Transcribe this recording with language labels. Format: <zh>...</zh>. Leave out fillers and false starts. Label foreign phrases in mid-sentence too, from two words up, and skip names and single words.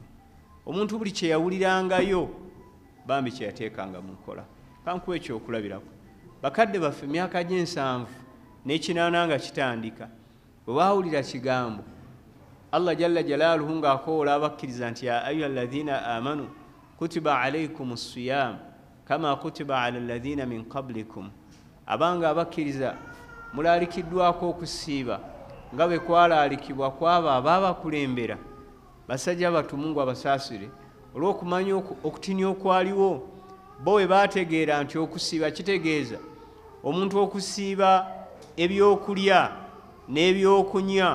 <lg>Omuntu buli kye yawulirangayo bambi kye yateekanga mu nkola. Kankuwa ekyokulabirako, bakadde baffe myaka gy'ensanvu n'ekinaana nga kitandika, bwe baawulira kigambo Allah</lg> <ar>جل جلاله</ar> <lg>ng'akoola abakkiriza nti</lg> <ar>يا أيها الذين آمنوا كتب عليكم الصيام كما كتب على الذين من قبلكم,</ar> <lg>abanga abakkiriza mulaalikiddwako okusiiba nga bwe kwalaalikibwa kwabo abaabakulembera basajja batumu ngu abasaasire, olw'okumanya okutinya okwaliwo. Bo bwe baategeera nti okusiiba kitegeeza omuntu okusiiba ebyokulya n'ebyokunywa</lg>